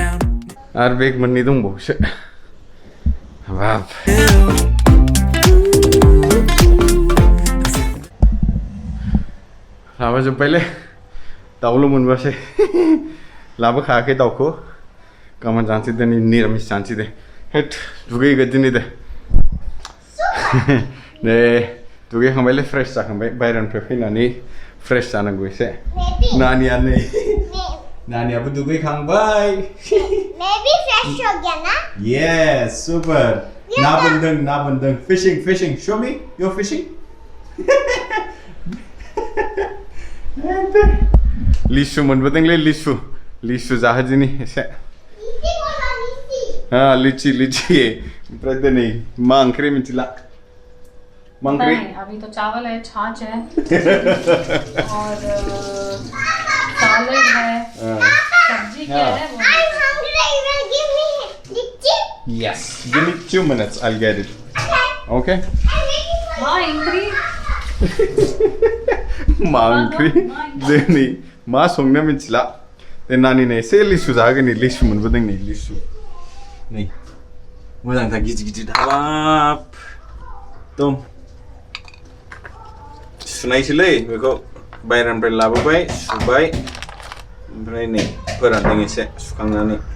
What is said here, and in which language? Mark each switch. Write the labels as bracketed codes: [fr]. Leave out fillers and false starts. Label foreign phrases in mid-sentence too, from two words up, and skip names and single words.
[brx] आरो बेग मोननै दंबावोसो हाबाब लाबोजोब्बायलै दाउल' मोनबासै लाबोखायाखै दाउखौ गाबोन जानोसै दिनै निरामिस जानोसै दे हेट दुगैगोन दिनै दे दे दुगैखांबायलै फ्रेश जाखांबाय बायहेरानिफ्राय फैनानै फ्रेश जानांगौ एसे नानियाबो दुगैखांबाय [en] Maybe fresh again, huh? Yes, super. [brx] ना बोनदों [en] fishing show me you're fishing [brx] लिसु मोनबोदोंलै लिसु जाहोदिनि एसे लिची ओमफ्राय दिनै मा ओंख्रि मिथिला मा ओंख्रि [hi] अभी तो चावल है छाछ है और सैलेड है सब्जी क्या है वो [en] I'm hungry. You will give me litchi? Yes, give me 2 minutes, I'll get it. Okay? [hi] हाँ इंक्री [brx] मा ओंख्रि दिनै मा संनो मिथिला दे नानी ने एसे लिसु जागोन नि लिसु मोनबोदों नै लिसु नै मोजांथार गिदिर गिदिर हाबाब एकदम सुनायसैलै बेखौ बायरानिफ्राय लाबोबाय सुबाय ओमफ्राय नै फोरानदों एसे सुखांनानै